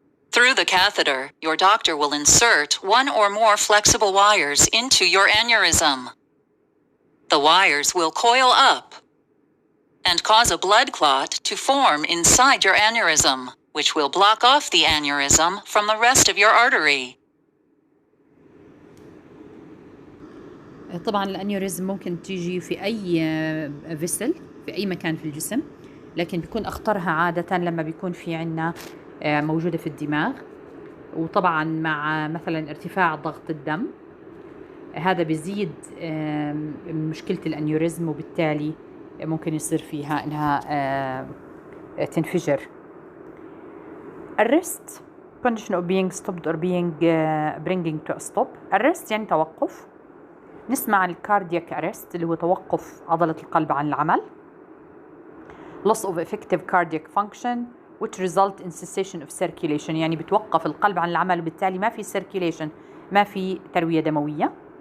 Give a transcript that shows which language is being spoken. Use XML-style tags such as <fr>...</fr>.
<en>Through the catheter, your doctor will insert one or more flexible wires into your aneurysm. The wires will coil up and cause a blood clot to form inside your aneurysm, which will block off the aneurysm from the rest of your artery.</en> <ar>طبعا الانيوريزم ممكن تيجي في اي فيسل في اي مكان في الجسم، لكن بيكون اخطرها عادة لما بيكون في عنا موجودة في الدماغ، وطبعا مع مثلا ارتفاع ضغط الدم هذا بيزيد مشكلة الانيوريزم، وبالتالي ممكن يصير فيها انها تنفجر.</ar> <en>arrest condition of being stopped or being bringing to a stop.</en> <ar>arrest يعني توقف. نسمع عن الكاردياك arrest اللي هو توقف عضلة القلب عن العمل.</ar> <en>loss of effective cardiac function which result in cessation of circulation،</en> <ar>يعني بتوقف القلب عن العمل وبالتالي ما في circulation، ما في تروية دموية.</ar>